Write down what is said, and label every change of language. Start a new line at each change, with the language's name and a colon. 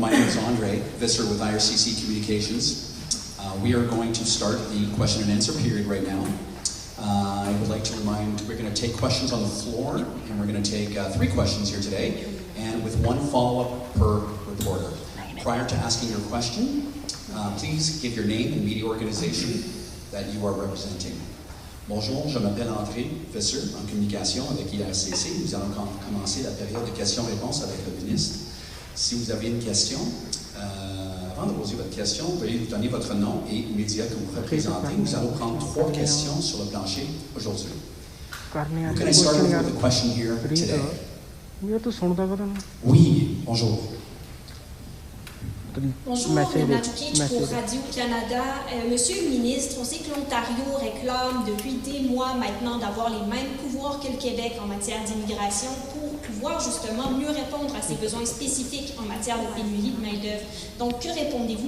English: My name is Andre Visser with IRCC Communications. We are going to start the question and answer period right now. I would like to remind, we're going to take questions on the floor, and we're going to take 3 questions here today, and with 1 follow-up per reporter. Prior to asking your question, please give your name and media organization that you are representing.
French: Bonjour, je m'appelle André, professeur en communication avec IRCC. Nous allons commencer la période de questions-réponses avec le ministre. Si vous avez une question, avant de poser votre question, veuillez nous donner votre nom et média que vous représentez. Nous allons prendre 3 questions sur le plancher aujourd'hui.
English: Can I start with a question here today?
French: Oui, bonjour. Bonjour, Mme Kitch pour Radio-Canada. Monsieur le ministre, on sait que l'Ontario réclame depuis des mois maintenant d'avoir les mêmes pouvoirs que le Québec en matière d'immigration pour pouvoir justement mieux répondre à ses besoins spécifiques en matière de pénurie de main-d'œuvre. Donc, que répondez-vous?